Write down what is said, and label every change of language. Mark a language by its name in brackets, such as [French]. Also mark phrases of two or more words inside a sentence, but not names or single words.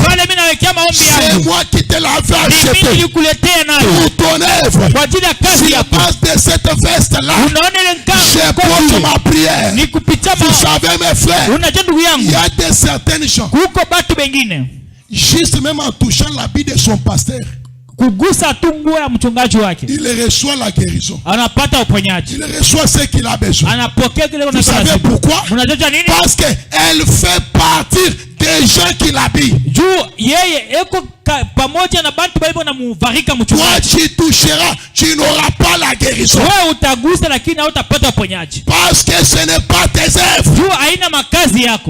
[French] C'est moi qui te l'avais acheté pour ton œuvre. Sur la base de cette veste-là, je pose ma prière. Vous savez mes frères, il y a des certaines gens, juste même en touchant l'habit de son pasteur, [Swahili] kugusa tu nguo ya mchungaji wake, [French] il reçoit la guérison, [Swahili] anapata uponyaji, [French] il reçoit ce qu'il a besoin. [Swahili] anapokea kile [French] Vous savez pourquoi? [Swahili] Mnajua nini? [French] Parce que elle fait partir des gens qui l'habillent. Toi tu toucheras, tu n'auras pas la guérison. Parce que ce n'est pas tes œuvres.